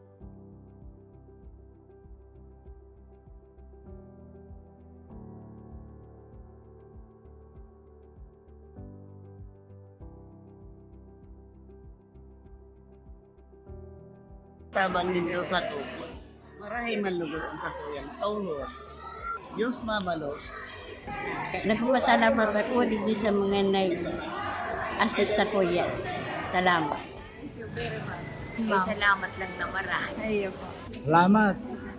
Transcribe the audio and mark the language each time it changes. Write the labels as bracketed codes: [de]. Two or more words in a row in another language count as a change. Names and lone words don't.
[bik] Tabang din sa ko. Marahay man lugod ang kakuyang tawhod. Diyos mamalos. [tl] Nagpapasalamat ako din sa mga nag-assist na kuya. Salamat. Salamat lang na marami. Salamat.